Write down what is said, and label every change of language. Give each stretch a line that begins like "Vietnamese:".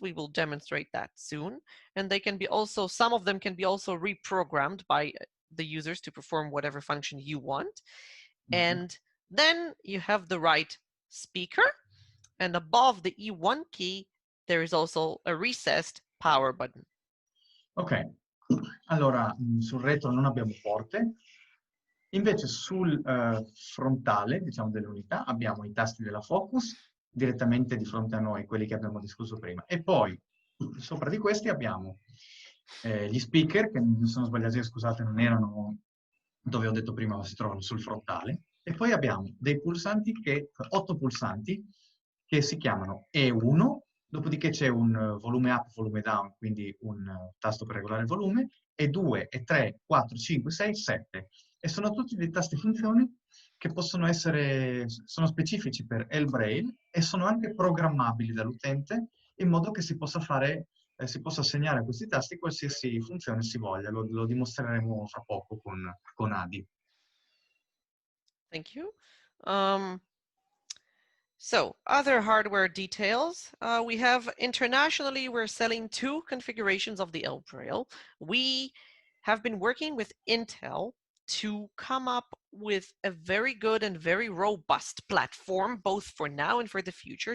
English: We will demonstrate that soon. And they can be also, some of them can be also reprogrammed by the users to perform whatever function you want. And then you have the right speaker. And above the E1 key, there is also a recessed power button.
Italian: Ok, allora sul retro non abbiamo porte, invece sul frontale, diciamo, dell'unità abbiamo i tasti della Focus direttamente di fronte a noi, quelli che abbiamo discusso prima, e poi sopra di questi abbiamo gli speaker, che mi sono sbagliato, scusate, non erano dove ho detto prima, ma si trovano sul frontale, e poi abbiamo dei pulsanti 8 pulsanti che si chiamano E1. Dopodiché c'è un volume up, volume down, quindi un tasto per regolare il volume, e 2, e 3, 4, 5, 6, 7. E sono tutti dei tasti funzioni che possono essere, sono specifici per ElBraille e sono anche programmabili dall'utente in modo che si possa fare, si possa assegnare a questi tasti qualsiasi funzione si voglia. Lo dimostreremo fra poco con Adi.
English: Thank you. So other hardware details, we have internationally, we're selling 2 configurations of the ElBraille. We have been working with Intel to come up with a very good and very robust platform, both for now and for the future.